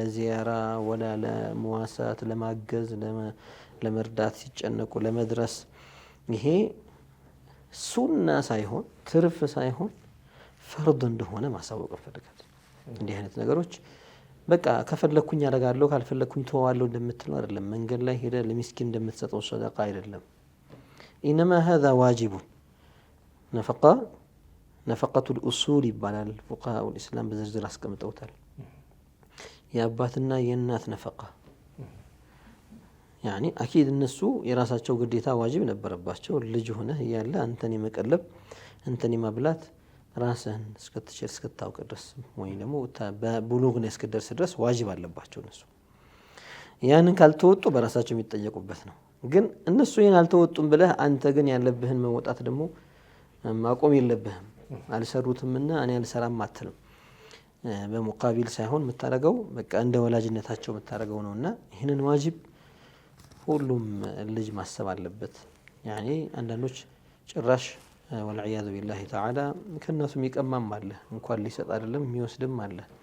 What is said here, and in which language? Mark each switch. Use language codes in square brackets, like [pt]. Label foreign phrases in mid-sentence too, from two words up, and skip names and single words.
[ar] زيارة ولا للمواساة [am] ለማገዝ ለመርዳት ሲጨነቁ ለመድረስ ይሄ ሱና ሳይሆን ትርፍ ሳይሆን ፈርድ እንደሆነ ማሳወቅ ፈልጋለሁ እንዲህ አይነት ነገሮች በቃ ከፈለኩኝ ያደርጋለሁ ካልፈለኩኝ ተዋዋለሁ እንደምትለው አይደለም መንገድ ላይ ሄደ ለሚስኪን እንደምትሰጠው ሰደቃ አይደለም [ar] انما هذا واجب نفقه الاصول [am] ይባላል [ar] فقهاء الاسلام [am] በዝርዝር አስቀምጠውታል የአባትና የእናት ነፈቃ [ar] يعني اكيد [am] እነሱ የራሳቸው ግዴታ ዋጅብ ነበረባቸው ልጅ ሆነ ያለ አንተን የመቀለብ አንተን የማብላት ራስህን እስከታውቅ ድረስ ወይ ደግሞ በቡሉግን እስከደርስ ድረስ ዋጅብ አለባቸው እነሱ ያንን ካልተወጡ በራሳቸው የሚጠየቁበት ነው ግን እነሱ ይሄን አልተወጡም ብለህ አንተ ግን ያለብህን መወጣት ደግሞ ማቆም የለብህም አልሰሩትምና እኔ አልሰራም አትልም በመቃቢል ሳይሆን መታረገው በቃ እንደ ወላጅነታቸው መታረገው ነውና ይሄንን ዋጅብ ሁሉም ልጅ ማሰብ አለበት يعني አንዳንዶች ጭራሽ [ar] والعياذ بالله تعالى [am] ከናሱ የሚቀማም አለ እንኳን ሊሰጥ አይደለም የሚወስድም አለ